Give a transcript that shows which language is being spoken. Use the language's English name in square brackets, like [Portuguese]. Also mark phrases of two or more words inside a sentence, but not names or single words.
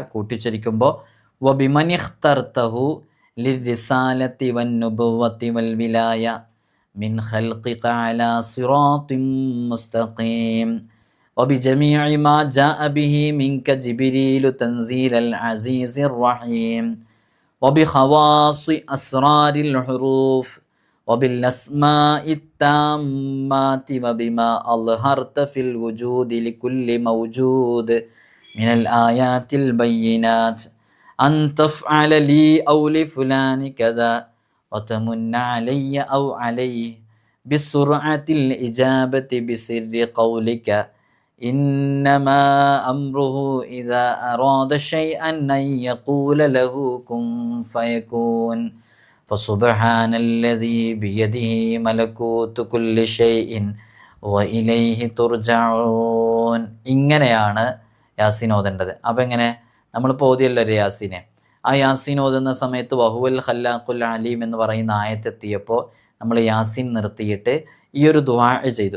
[Arabic] കൂട്ടിച്ചരിക്കുമ്പോൾ وبمن اخترته للرسالة والنبوة والولاية من خلقك على صراط مستقيم وبجميع ما جاء به منك جبريل تنزيل العزيز الرحيم وبخواص أسرار الحروف وبالأسماء التامات وبما أظهرت في الوجود لكل موجود من الآيات البينات أن تفعل لي أو لفلان كذا وتمن علي أو عليه بسرعة الإجابة بسر قولك إنما أمره إذا أراد شيئا أن يقول له كن فيكون فسبحان الذي بيده ملكوت كل شيء وإليه ترجعون. [Malayalam] ഇങ്ങനെയാണ് യാസീൻ ഓതേണ്ടത്. അപ്പം എങ്ങനെ, നമ്മളിപ്പോൾ ഓതിയല്ലോ ഒരു യാസീനെ. ആ യാസീൻ ഓതുന്ന സമയത്ത് [Arabic] വഹുവൽ ഖല്ലാഖുൽ അലീം [Malayalam] എന്ന് പറയുന്ന ആയത്തെത്തിയപ്പോൾ നമ്മൾ യാസീൻ നിർത്തിയിട്ട് ഈ ഒരു ദുആ ചെയ്തു.